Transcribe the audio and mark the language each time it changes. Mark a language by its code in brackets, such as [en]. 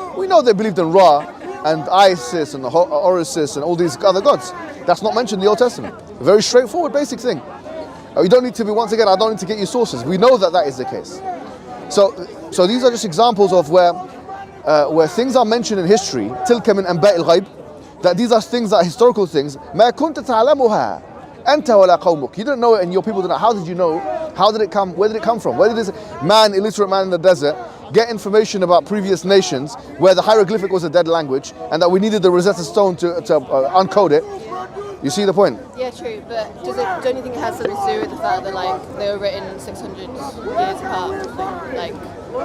[en] We know they believed in Ra and Isis and Horus and all these other gods. That's not mentioned in the Old Testament. A very straightforward, basic thing. You don't need to be, once again, I don't need to get you sources. We know that is the case. So these are just examples of where things are mentioned in history, [ar] تلك من أنباء الغيب, [en] that these are things that are historical things. [ar] ما كنت تعلمها أنت ولا قومك. [en] You didn't know it and your people didn't know. How did you know? How did it come? Where did it come from? Where did this illiterate man in the desert, get information about previous nations where the hieroglyphic was a dead language and that we needed the Rosetta Stone to uncode it? You see the point? Yeah, true. But don't you think it has something to do with the fact that they were written 600 years apart?